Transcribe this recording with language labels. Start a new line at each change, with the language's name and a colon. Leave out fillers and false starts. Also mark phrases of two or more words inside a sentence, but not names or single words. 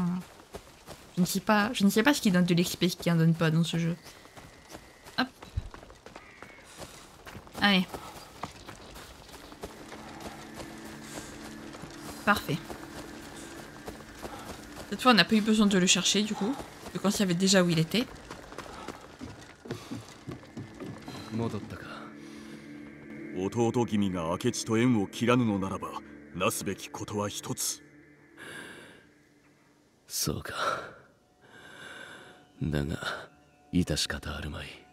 French: Je ne sais pas ce qui donne de l'XP, ce qui en donne pas dans ce jeu. Hop. Allez. Parfait. Cette fois, on n'a pas eu besoin de le chercher, du coup. Vu qu'on savait déjà où il était.
Japanese: 弟君が明智と縁を切らぬのならば、なすべきことは一つ。そうか。だが、致し方あるまい。